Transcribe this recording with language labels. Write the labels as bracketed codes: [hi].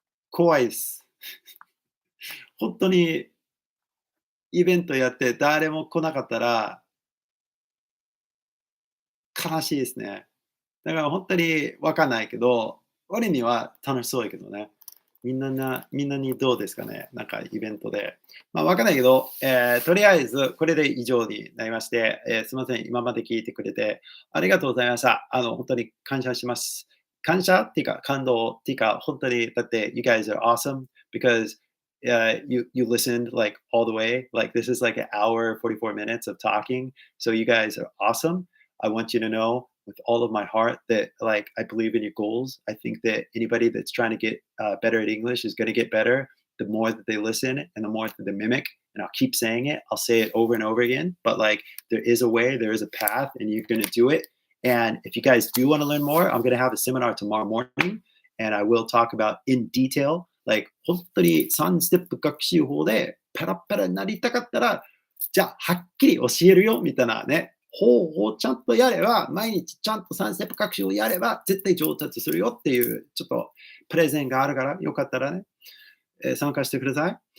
[ja] 怖いです。本当にイベントやって誰も来なかったら悲しいですね。だから本当にわかんないけど、割には楽しそうやけどね。みんなにどうですかね、なんかイベントで。まあ、わかんないけど、とりあえずこれで以上になりまして、すみません、今まで聞いてくれてありがとうございました。本当に感謝します。感謝っていうか、感動っていうか、本当に、だって、 [en] you guys are awesome because you listened like all the way. Like, this is like an hour, 44 minutes of talking. So, you guys are awesome. I want you to know with all of my heart that like I believe in your goals. I think that anybody that's trying to get better at English is going to get better the more that they listen and the more that they mimic. And I'll keep saying it. I'll say it over and over again. But like there is a way, there is a path, and you're going to do it. And if you guys do want to learn more, I'm going to have a seminar tomorrow morning, and I will talk about in detail. [ja] Like 本当に3ステップ学習法でパラッパラになりたかったら、じゃあはっきり教えるよみたいなね、方法をちゃんとやれば、毎日ちゃんと3ステップ学習をやれば、絶対上達するよっていう、ちょっとプレゼンがあるから、よかったらね、参加してください。